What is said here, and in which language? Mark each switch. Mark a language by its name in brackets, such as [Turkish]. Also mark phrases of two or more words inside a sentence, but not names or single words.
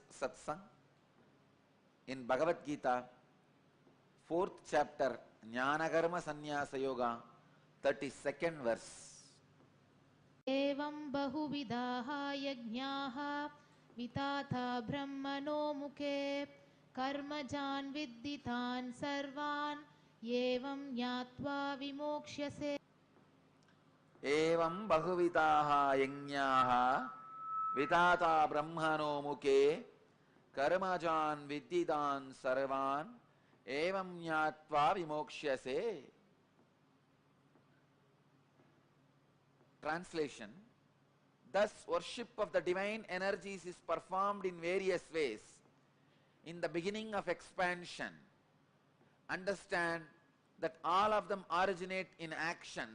[English] satsang in Bhagavad Gita, 4th chapter, Jnana Karma Sannyasa Yoga, 32nd verse. [Sanskrit] एवं बहुविधाः यज्ञाः विताथा ब्रह्मणो मुखे कर्मजान् विद्धितान् सर्वान् एवं ज्ञात्वा विमोक्ष्यसे. एवं बहुविधाः यज्ञाः वितता ब्रह्मणो मुखे कर्मजान् विद्धितान् सर्वान् एवं ज्ञात्वा विमोक्ष्यसे. [English] Translation: thus worship of the divine energies is performed in various ways. In the beginning of expansion, understand that all of them originate in actions.